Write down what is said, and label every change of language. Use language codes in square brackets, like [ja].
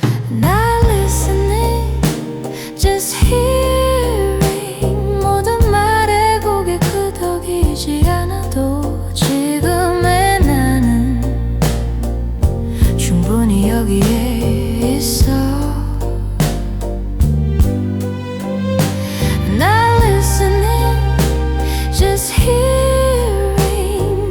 [en] Not listening, just hearing. [ko] 모든 말에 고개 끄덕이지 않아도 지금의 나는 충분히 여기에 있어. [en] Not listening, just hearing.